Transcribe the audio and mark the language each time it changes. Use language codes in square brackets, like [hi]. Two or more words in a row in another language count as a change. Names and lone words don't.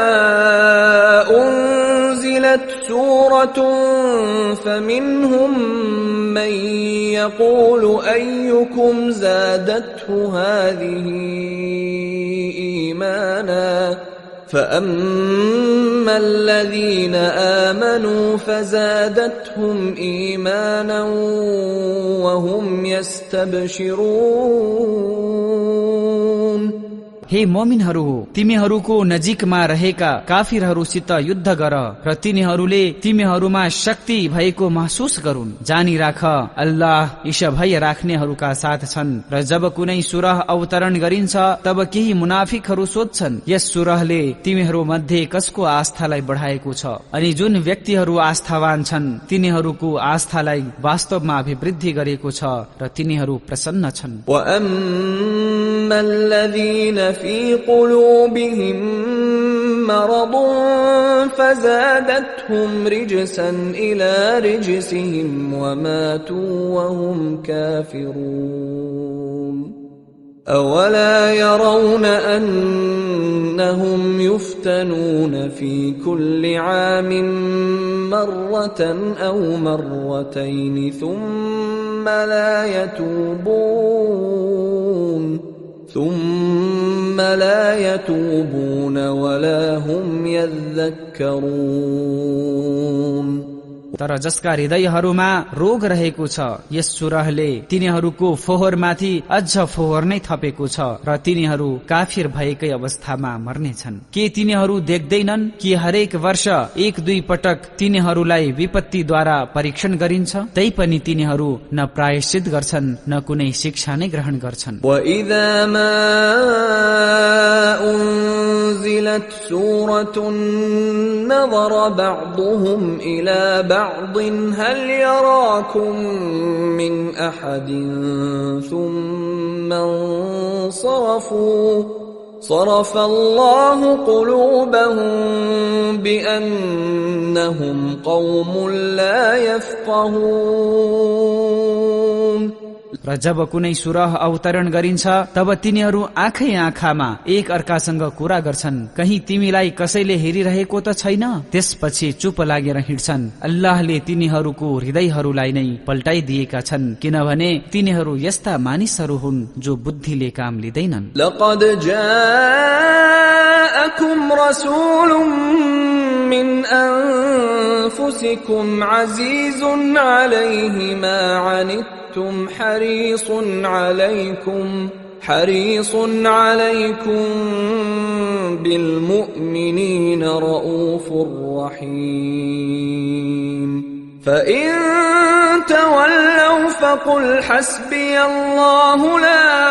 [ar] أنزلت سورة فمنهم من يقول أيكم زادته هذه إيمانا فأما الذين آمنوا فزادتهم إيمانا وهم يستبشرون। [ne] हे मोमिनहरू हो, तिमीहरूको नजिकमा रहेका काफिरहरूसित युद्ध गर र तिनीहरूले तिमीहरूमा शक्ति भएको महसुस गरून्। जानी राख अल्लाह ईशा भय राख्नेहरूका साथ छन्। र जब कुनै सूरह अवतरण गरिन्छ तब केही मुनाफिकहरू सोध्छन् यस सूरहले तिमीहरू मध्ये कसको आस्थालाई बढाएको छ, अनि जुन व्यक्तिहरू आस्थावान छन् तिनीहरूको आस्थालाई वास्तवमा अभिवृद्धि गरेको छ र तिनीहरू प्रसन्न छन्। [ar] في قلوبهم مرض فزادتهم رجسا إلى رجسهم وماتوا وهم كافرون أولا يرون أنهم يفتنون في كل عام مرة أو مرتين ثم لا يتوبون ولا هم يذكرون। [ne] तर जसका हृदयहरूमा रोग रहेको छ यस सूरहले तिनीहरूको फोहोरमाथि अझ फोहोर नै थपेको छ र तिनीहरू काफिर भएकै अवस्थामा मर्नेछन्। के तिनीहरू देख्दैनन् कि हरेक वर्ष 1-2 पटक तिनीहरूलाई विपत्तिद्वारा परीक्षण गरिन्छ, तैपनि तिनीहरू न प्रायश्चित गर्छन् न कुनै शिक्षा नै ग्रहण गर्छन्। [ar] وَإِذَا مَا أُنزِلَتْ سُورَةٌ نَظَرَ بَعْضُهُمْ إِلَى بعض هل يراكم من أحد ثم انصرفوا صرف الله قلوبهم بأنهم قوم لا يفقهون। [ne] र जब कुनै सूरह अवतरण गरिन्छ तब तिनीहरू आँखै आँखामा एक अर्कासँग कुरा गर्छन्, कहीं तिमीलाई कसैले हेरिरहेको त छैन? त्यसपछि चुप लागेर हिँड्छन्। अल्लाहले तिनीहरूको हृदयहरूलाई नै पल्टाइदिएका छन्, किनभने तिनीहरू यस्ता मानिसहरू हुन् जो बुद्धिले काम लिँदैनन्। [ar] لقد جاءكم رسول من أنفسكم عزيز عليه ما عنتم حريص عليكم بالمؤمنين رؤوف رحيم فإن تولوا فقل حسبي الله لا